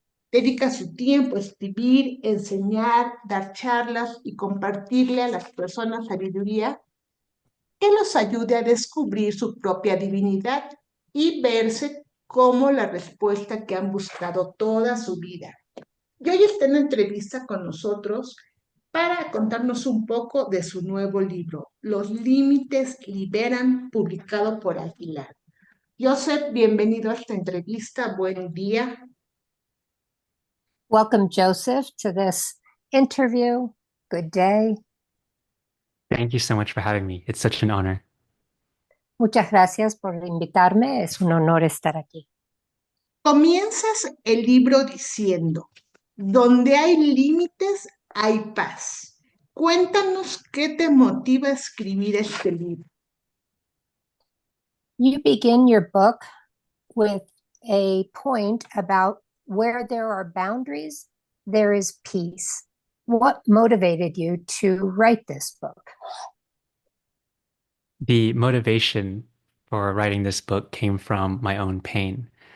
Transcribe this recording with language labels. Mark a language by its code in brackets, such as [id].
[es] Dedica su tiempo a escribir, enseñar, dar charlas y compartirle a las personas sabiduría que los ayude a descubrir su propia divinidad y verse como la respuesta que han buscado toda su vida. Y hoy está en entrevista con nosotros para contarnos un poco de su nuevo libro, Los Límites Liberan, publicado por Aguilar. Joseph, bienvenido a esta entrevista. Buen día. [en] Welcome, Joseph, to this interview. Good day. Thank you so much for having me. It's such an honor. [es] Muchas gracias por invitarme. Es un honor estar aquí. Comienzas el libro diciendo, donde hay límites, hay paz. Cuéntanos qué te motiva a escribir este libro. [en] You begin your book with a point about where there are boundaries, there is peace. What motivated you to write this book? The motivation for writing this book came from my own pain.